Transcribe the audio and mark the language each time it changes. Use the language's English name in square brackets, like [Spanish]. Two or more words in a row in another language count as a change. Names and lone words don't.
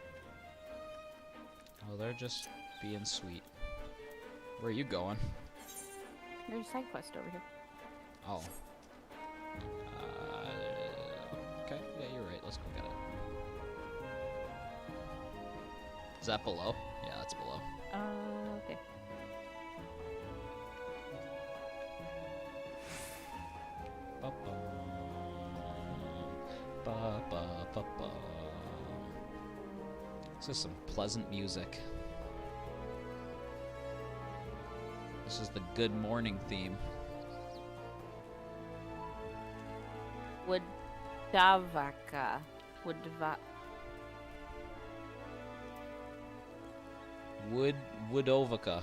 [English] Oh, they're just being sweet. Where are you going? There's a side quest over here. Oh. Okay, yeah, you're right. Let's go get it. Is that below? Yeah, that's below. Okay. Ba-ba. This is some pleasant music. This is the good morning theme. Woodavaka. Woodovaka.